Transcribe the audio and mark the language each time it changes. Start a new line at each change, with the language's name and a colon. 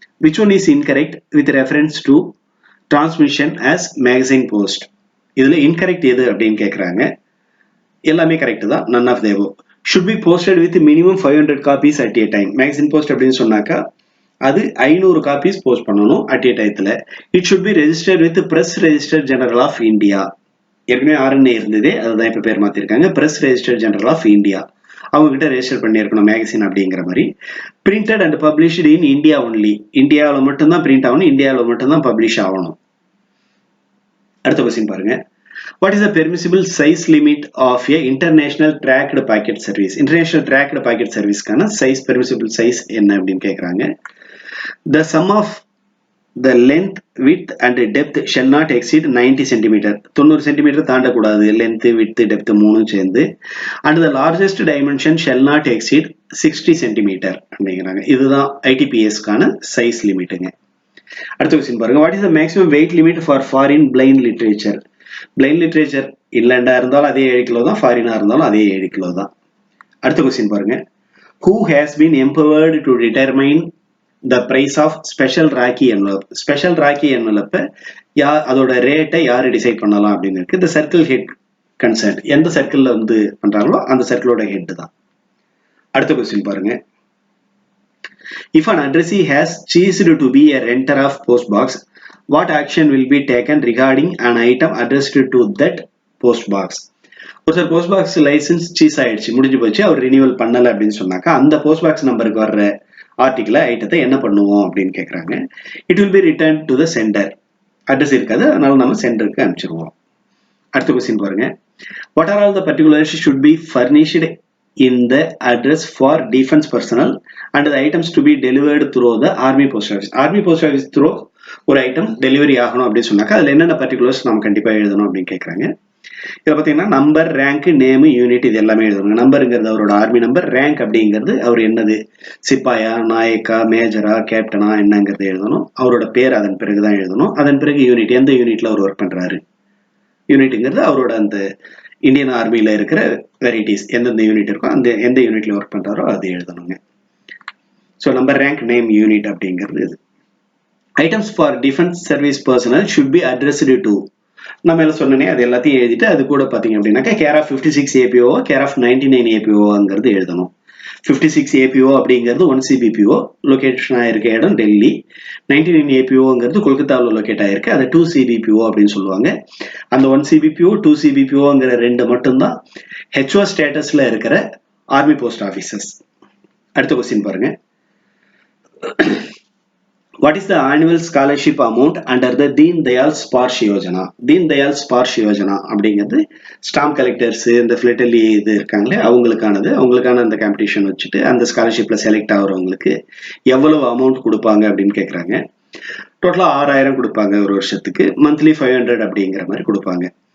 English: Which one is incorrect with reference to transmission as magazine post?
Tamil: இதுல incorrect எது அப்படின்னு கேட்குறாங்க. எல்லாமே கரெக்ட் தான்,
English: none of the above. Should be posted with minimum 500 copies at a time.
Tamil: Magazine post அப்படின்னு சொன்னாக்கா அது 500 copies post பண்ணணும் அட் ஏ டயத்துல.
English: It should be registered with press register general of India.
Tamil: ஏற்கனவே RNA இருந்ததே, அதுதான் இப்ப பேர் மாத்திருக்காங்க, press register general of India. அவங்க கிட்ட ரெஜிஸ்டர் பண்ணியிருக்கணும் மேகசின் அப்படிங்கிற மாதிரி.
English: Printed and published in India only.
Tamil: இந்தியாவில் மட்டும்தான் பிரிண்ட் ஆகணும், இந்தியாவில் மட்டும்தான் பப்ளிஷ் ஆகணும். அடுத்த கொஸ்டின் பாருங்க.
English: What is the permissible size limit of a international tracked packet service?
Tamil: International tracked packet service கான size, permissible size என்ன அப்படின்னு கேட்குறாங்க.
English: The sum of the length, width and depth shall not exceed 90 cm.
Tamil: 90 cm தாண்டக்கூடாது, length, width, depth மூணும் சேர்ந்து.
English: And the largest dimension shall not exceed 60 cm அப்படிங்கிறாங்க.
Tamil: இதுதான் ITPS கான size லிமிட்டுங்க. அடுத்த கொஸ்டின் பாருங்க.
English: What is the maximum weight limit for foreign blind literature?
Tamil: Blind literature இன்லேண்டா இருந்தாலும் அதே 7 kilo தான், ஃபாரினா இருந்தாலும் அதே 7 கிலோ தான். அடுத்த கொஸ்டின் பாருங்க.
English: Who has been empowered to determine the price of special Rakhi envelope? Special Rakhi envelope
Tamil: அதோட ரேட்டை யாரு டிசைட் பண்ணலாம் அப்படின்னு இருக்கு. இந்த சர்க்கிள் ஹெட் கன்சர்ன், எந்த சர்க்கிள்ல வந்து பண்றாங்களோ அந்த சர்க்கிளோட ஹெட் தான். அடுத்த கொஸ்டின் பாருங்க.
English: If an addressee has ceased to be a renter of post box, what action will be taken regarding an item addressed to that post box?
Tamil: ஒருத்தர் போஸ்ட் பாக்ஸ் லைசன்ஸ் சீஸ் ஆயிடுச்சு, முடிஞ்சு போச்சு, அவர் renewal பண்ணல அப்படின்னு சொன்னாக்கா அந்த post box நம்பருக்கு வர்ற ஆர்டிகிள் ஐட்டத்தை என்ன பண்ணுவோம் அப்படின்னு கேட்குறாங்க.
English: It will be return to the centre.
Tamil: Address இருக்காது, அதனால நம்ம சென்டருக்கு அனுப்பிச்சிருவோம். அடுத்த கொஸ்டின் பாருங்க.
English: What are all the particulars should be furnished in the address for defense personnel and the items to be delivered through the army post office.
Tamil: army post office through ஒரு item delivery ஆகணும் அப்படின்னு சொன்னாக்கா அதுல என்னென்ன particulars நம்ம கண்டிப்பா எழுதணும் அப்படின்னு கேட்கறாங்க. இதுல பாத்தீங்கன்னா நம்பர், ரேங்க், நேம், யூனிட் இது எல்லாமே எழுதணும். நம்பருங்கிறது அவரோட ஆர்மி நம்பர், ரேங்க் அப்படிங்கிறது அவர் என்னது, சிப்பாயா, நாயக்கா, மேஜரா, கேப்டனா என்னங்கிறது எழுதணும். அவரோட பேர் அதன் பிறகுதான் எழுதணும். அதன் பிறகு யூனிட், எந்த யூனிட்ல அவர் ஒர்க் பண்றாரு, யூனிட்ங்கிறது அவரோட அந்த இந்தியன் ஆர்மியில இருக்கிற வெரைட்டிஸ் எந்தெந்த யூனிட் இருக்கோ அந்த எந்த யூனிட்ல ஒர்க் பண்றாரோ அது எழுதணுங்க. So number, rank, name, unit அப்படிங்கிறது இது.
English: items for defence service personnel should be addressed to,
Tamil: நம்ம எல்லாம் சொன்னனே அது எல்லாத்தையும் எழுதிட்டு அது கூட பார்த்தீங்க அப்படின்னாக்கா care of 56 APO, care of 99 APOங்கிறது எழுதணும். 56 APO அப்படிங்கிறது 1 CBPO, லொகேஷன் ஆயிருக்க இடம் டெல்லி. 99 APOங்கிறது கொல்கத்தாவில் லொகேட் ஆயிருக்கு, அது 2 CBPO அப்படின்னு சொல்லுவாங்க. அந்த 1 CBPO 2 CBPOங்கிற ரெண்டு மட்டும்தான் HO ஸ்டேட்டஸ்ல இருக்கிற ஆர்மி போஸ்ட் ஆஃபீஸர்ஸ். அடுத்த கொஸ்டின் பாருங்க.
English: What is the annual scholarship amount under the Deen Dayal Sparsh Yojana?
Tamil: Deen Dayal Sparsh Yojana அப்படிங்கிறது ஸ்டாம்ப் கலெக்டர்ஸ், இந்த ஃபிளட்டலி இது இருக்காங்களே அவங்களுக்கானது. அவங்களுக்கான அந்த காம்படிஷன் வச்சுட்டு அந்த ஸ்காலர்ஷிப்ல செலக்ட் ஆகிறவங்களுக்கு எவ்வளவு அமௌண்ட் கொடுப்பாங்க அப்படின்னு கேட்குறாங்க. டோட்டலா 6000 கொடுப்பாங்க ஒரு வருஷத்துக்கு, மந்த்லி 500 அப்படிங்கிற மாதிரி கொடுப்பாங்க.